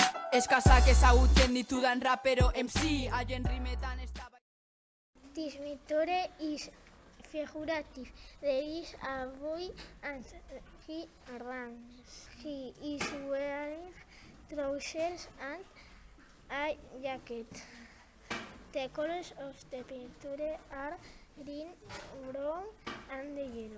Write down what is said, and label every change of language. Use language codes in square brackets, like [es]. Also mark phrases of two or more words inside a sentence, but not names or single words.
[eu] Eskasak ezagutzen ditudan rapero MC haien rimetan ez da. [en] This picture is figurative. There is a boy and he runs. He is wearing trousers and a jacket. The colors of the picture are green, brown and yellow.